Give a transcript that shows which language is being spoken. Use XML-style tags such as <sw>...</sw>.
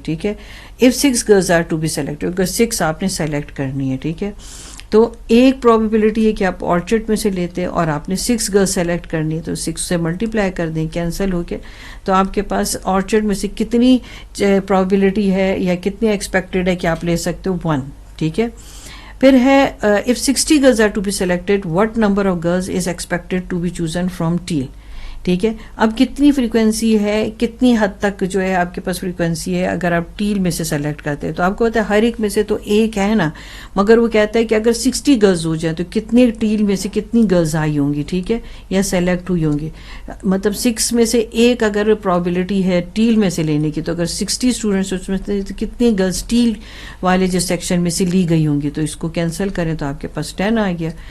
<ur>ٹھیک ہے,</ur> <en>if 6 girls are to be selected,</en> <ur>اگر 6 آپ نے سلیکٹ کرنی ہے. ٹھیک ہے, تو ایک پرابیبلٹی ہے کہ آپ orchard میں سے لیتے اور آپ نے 6 girls سلیکٹ کرنی ہے تو 6 سے ملٹیپلائی کر دیں کینسل ہو کے, تو آپ کے پاس orchard میں سے کتنی پرابیبلٹی ہے یا کتنی ایکسپیکٹڈ ہے کہ آپ لے سکتے ہو 1. ٹھیک ہے, پھر ہے</ur> <en>if 60 girls are to be selected what number of girls is expected to be chosen from teal.</en> <ur>ٹھیک ہے, اب کتنی فریکوینسی ہے, کتنی حد تک جو ہے آپ کے پاس فریکوینسی ہے اگر آپ ٹیل میں سے سلیکٹ کرتے ہیں. تو آپ کو پتا ہے ہر ایک میں سے تو ایک ہے نا, مگر وہ کہتا ہے کہ اگر 60 گرلز ہو جائیں تو کتنے ٹیل میں سے کتنی گرلز آئی ہوں گی. ٹھیک ہے, یا سلیکٹ ہوئی ہوں گی, مطلب 6 میں سے ایک اگر پرابیلٹی ہے ٹیل میں سے لینے کی تو اگر 60 اسٹوڈنٹس اس میں سے کتنی گرلز ٹیل والے جو سیکشن میں سے لی گئی ہوں گی. تو اس کو کینسل کریں تو آپ کے پاس 10 آ گیا.</ur>